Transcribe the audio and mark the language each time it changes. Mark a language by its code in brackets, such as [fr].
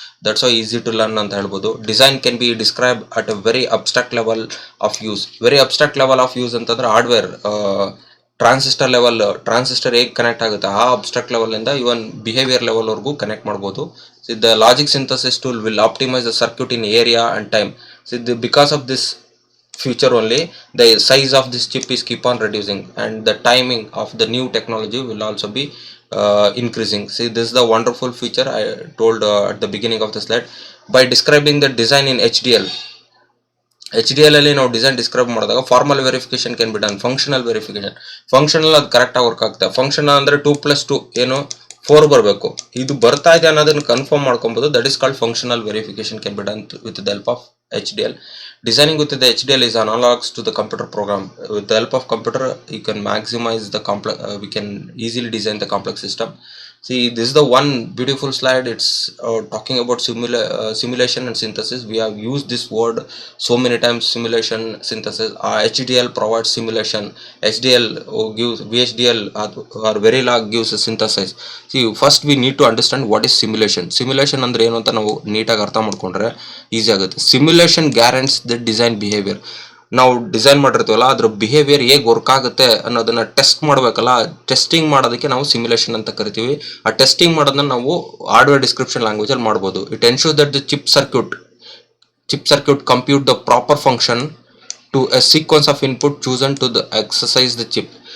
[en] that's why easy to learn [kn] ಅಂತ ಹೇಳ್ಬೋದು. [en] Design can be describe at a very abstract level of use. [kn] Very abstract level of use ಅಂತಂದ್ರೆ hardware transistor level, transistor ಹೇಗೆ connect ಆಗುತ್ತೆ ಆ abstract ಲೆವೆಲಿಂದ ಇವನ್ behaviour ಲೆವೆಲ್ವರೆಗೂ connect ಮಾಡ್ಬೋದು. [en] So the logic synthesis tool will optimise the circuit in area and time. So because of this future only, the size of this chip is keep on reducing and the timing of the new technology will also be increasing. See, this is the wonderful feature I told at the beginning of the slide. By describing the design in HDL [kn] ಅಲ್ಲಿ ನಾವು design describe ಮಾಡಿದಾಗ [en] Formal verification can be done. [kn] Functional verification, functional ಅದು ಕರೆಕ್ಟಾಗಿ work ಆಗುತ್ತೆ. Functional ಅಂದರೆ 2+2 ಏನು 4 ಬರಬೇಕು, ಇದು ಬರ್ತಾ ಇದೆ ಅನ್ನೋದನ್ನು ಕನ್ಫರ್ಮ್ ಮಾಡ್ಕೊಬೋದು. [en] That is called functional verification can be done with the help of HDL. Designing with the HDL is analogs to the computer program. With the help of computer, you can maximize the complex. We can easily design the complex system. See, this is the one beautiful slide. It's talking about simulation and synthesis. We have used this word so many times. Simulation, synthesis. HDL provides simulation. HDL gives VHDL or Verilog gives a synthesis. See, first we need to understand what is simulation. [kn] Simulation ಅಂದ್ರೆ ಏನು ಅಂತ ನಾವು ನೀಟಾಗಿ ಅರ್ಥ ಮಾಡ್ಕೊಂಡ್ರೆ easy ಆಗುತ್ತೆ. [en] Simulation guarantees the design behaviour. [kn] ನಾವು design ಮಾಡಿರ್ತೀವಲ್ಲ ಅದ್ರ ಬಿಹೇವಿಯರ್ ಹೇಗೆ ವರ್ಕ್ ಆಗುತ್ತೆ ಅನ್ನೋದನ್ನ ಟೆಸ್ಟ್ ಮಾಡಬೇಕಲ್ಲ, ಟೆಸ್ಟಿಂಗ್ ಮಾಡೋದಕ್ಕೆ ನಾವು ಸಿಮ್ಯುಲೇಷನ್ ಅಂತ ಕರಿತೀವಿ. ಆ ಟೆಸ್ಟಿಂಗ್ ಮಾಡೋದನ್ನ ನಾವು ಹಾರ್ಡ್ವೇರ್ ಡಿಸ್ಕ್ರಿಪ್ಷನ್ ಲ್ಯಾಂಗ್ವೇಜ್ ಅಲ್ಲಿ ಮಾಡ್ಬೋದು. [en] It ensure that the chip circuit compute the proper function to a sequence of input chosen to the exercise the chip.